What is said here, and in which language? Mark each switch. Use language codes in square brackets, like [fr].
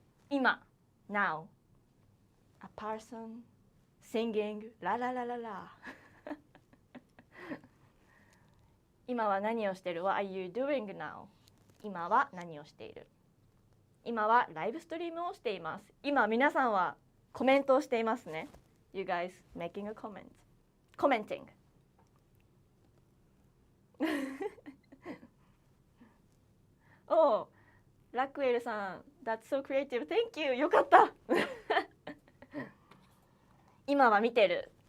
[en] 今 now a person singing la la la la la [ja] 今は何をしてる？ [en] What are you doing now? [ja] 今は何をしている？今はライブストリームをしています。今皆さんはコメントをしていますね。 [en] You guys making a comment. Commenting. Oh, ラクエルさん That's so creative. Thank you. [ja] よかった。今は見てる。